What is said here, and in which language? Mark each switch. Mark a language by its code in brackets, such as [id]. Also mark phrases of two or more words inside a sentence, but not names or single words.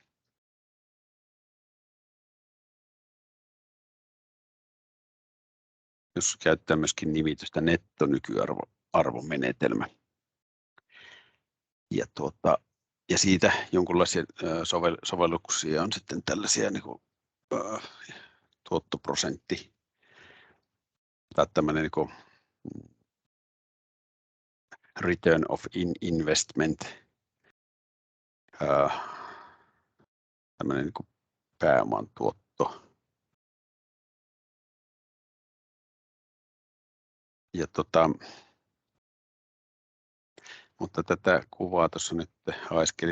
[fi] Jos käyttää myöskin nimitystä nettonykyarvomenetelmä. Ja siitä jonkinlaisia sovelluksia on sitten tällaisia niin kuin, tuottoprosentti tai tämmöinen niin kuin, [en] return of investment, [fi] tämmöinen niin kuin pääoman tuotto. Ja mutta tätä kuvaa tuossa nyt haiskelin.